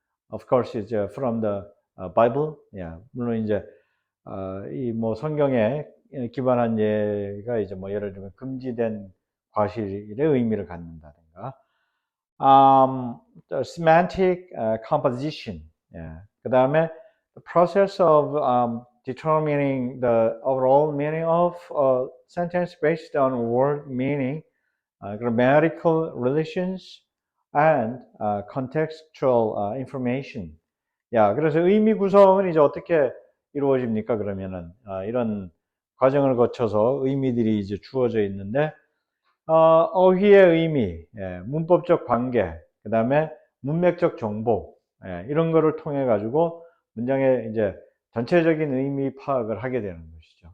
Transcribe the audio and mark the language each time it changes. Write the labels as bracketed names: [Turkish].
[English] Of course, it's from the Bible. [Korean] 물론 이제 이 뭐 성경에 기반한 예가 이제 뭐 예를 들면 금지된 과실의 의미를 갖는다든가. [English] The semantic composition. [Korean] 그 다음에 [English] the process of determining the overall meaning of a sentence based on word meaning, grammatical relations, and contextual information. [Korean] 그래서 의미 구성은 이제 어떻게 이루어집니까? 그러면은 이런 과정을 거쳐서 의미들이 이제 주어져 있는데 어휘의 의미, 문법적 관계, 그 다음에 문맥적 정보, 이런 거를 통해 가지고 문장의 이제 전체적인 의미 파악을 하게 되는 것이죠.